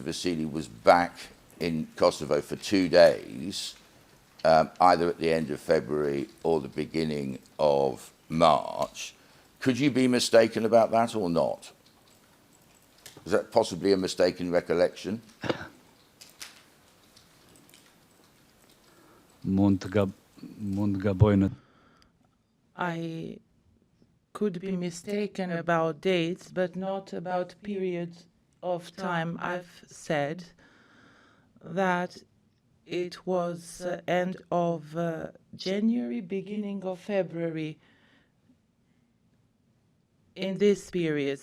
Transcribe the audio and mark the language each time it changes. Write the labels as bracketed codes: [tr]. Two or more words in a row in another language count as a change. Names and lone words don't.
[en] Vasili was back in Kosovo for 2 days, either at the end of February or the beginning of March. Could you be mistaken about that or not? Is that possibly a mistaken recollection? [sq] Mund të gaboj në [en] I could be mistaken about dates, but not about periods of time. I've said that it was end of January, beginning of February, in this period.